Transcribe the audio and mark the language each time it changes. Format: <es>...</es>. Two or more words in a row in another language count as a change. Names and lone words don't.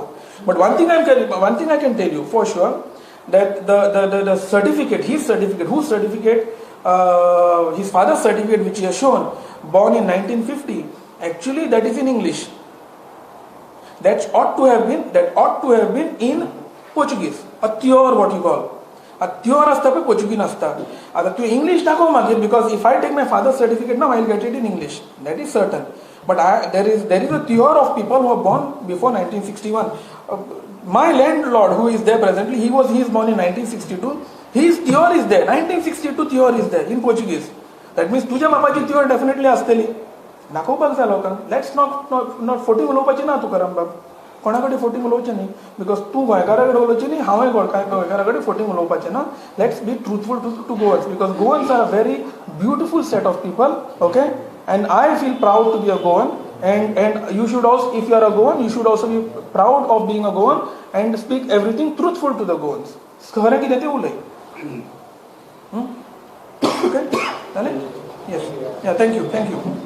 <en>But one thing I can tell you for sure, that the certificate, his certificate, whose certificate his father's certificate which he has shown, born in 1950, actually that is in English. That ought to have been in Portuguese, a theor what you call.</en> <kok>A theor असता पण</kok> <en>Portuguese नसता.</en> <kok>आता तू English दाखव मागीर,</kok> <en>because if I take my father's certificate now, I'll get it in English. That is certain. But there is a theor of people who were born before 1961. My landlord who is there presently, he is born in 1962. His theor is there. 1962 theor is there in Portuguese. That means</en> <kok>तुझ्या बापाची theor definitely असतली. दाखोवपाक जाय लोकांक.</kok> <en>Let's not</en> <kok>फोटी उलोवपाची ना तुकाराम बाब. कोणाकडे फोटी उलोवचें न्ही, बिकॉज तूं गोंयकारा कडेन उलोवचें न्ही, हांवें गोंयकारा कडेन फोटी उलोवपाचें ना.</kok> <en>Let's be truthful to Goans, because Goans are a very beautiful set of people, okay, and I feel proud to be a Goan, and you should also, if you are a Goan, you should also be proud of being a Goan and speak everything truthful to the Goans.</en> <kok>खरें कितें तें उलय. Okay, जालें?</kok> <en>Yes, yeah, thank you.</en>